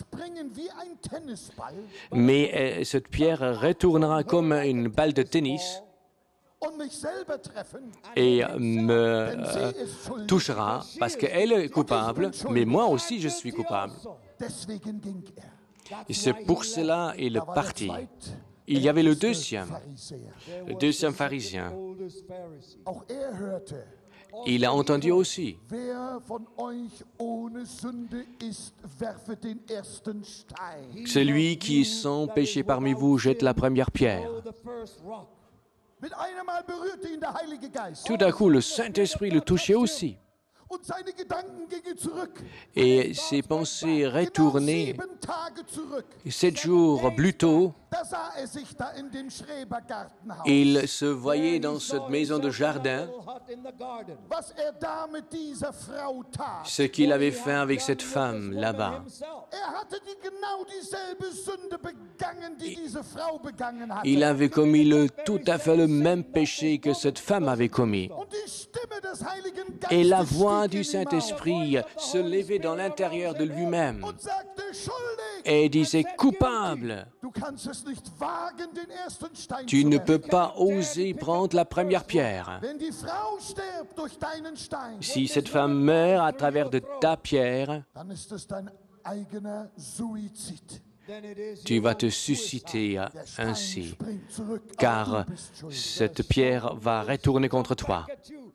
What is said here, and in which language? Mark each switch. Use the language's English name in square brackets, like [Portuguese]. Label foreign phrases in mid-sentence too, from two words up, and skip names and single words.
[French] Mais cette pierre retournera comme une balle de tennis et me touchera parce qu'elle est coupable, mais moi aussi je suis coupable. Et c'est pour cela qu'il est parti. Il y avait le deuxième pharisien. [German] Auch er hörte, [French] Il a entendu aussi. [German] wer von euch ohne Sünde ist, werfe den ersten Stein. [French] Celui qui est sans péché parmi vous jette la première pierre. [German] Mit einem Mal berührte ihn der Heilige Geist. [French] Tout à coup, le Saint-Esprit le touchait aussi. [German] Und seine Gedanken gingen zurück. [French] Et ses pensées retournaient [German] 7 Tage zurück. [French] 7 jours plus tôt. [German] Da sah er sich da in dem Schrebergartenhaus. [French] Il se voyait dans cette maison de jardin, [German] Was er da mit dieser Frau tat. [French] ce qu'il avait fait avec cette femme là-bas. [German] Er hatte genau dieselbe Sünde begangen, die diese Frau begangen hatte. [French] Il avait commis tout à fait le même péché que cette femme avait commis. [German] Und die Stimme des Heiligen [French] Et la [German] Geistes [French] voix [German] stieg [French] du [German] in ihm auf [French] Saint-Esprit se levait dans l'intérieur de lui-même [German] und sagte, schuldig. [French] et disait « Coupable, [German] Du kannst es nicht wagen, den ersten Stein [French] tu [German] zu [French] ne [German] werfen. [French] peux pas oser prendre la première pierre. [German] Wenn die Frau stirbt durch deinen Stein, [French] Si cette femme meurt à travers de ta pierre, [German] dann ist es dein eigener Suizid. [French] tu vas te susciter [German] Der Stein [French] ainsi, [German] springt zurück, aber [French] car [German] du bist schuld. [French] cette pierre va retourner contre toi.